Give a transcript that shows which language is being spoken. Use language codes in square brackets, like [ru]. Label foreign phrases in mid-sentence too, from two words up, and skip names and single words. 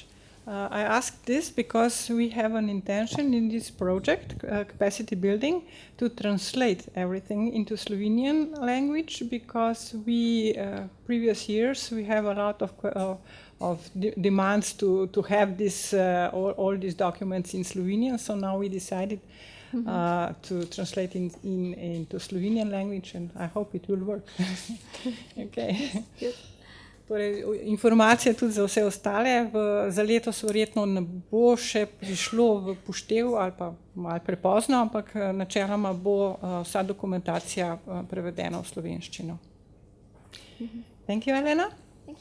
[en] I asked this because we have an intention in this project, capacity building, to translate everything into Slovenian language, because previous years we have a lot of demands to have this all these documents in Slovenian. So now we decided to translate into Slovenian language, and I hope it will work. Okay. Good. [sl] Torej, informacije tudi za vse ostale. Za letos verjetno ne bo še prišlo v poštev ali pa malo prepozno, ampak načeloma bo vsa dokumentacija prevedena v slovenščino. [en] Thank you, Elena.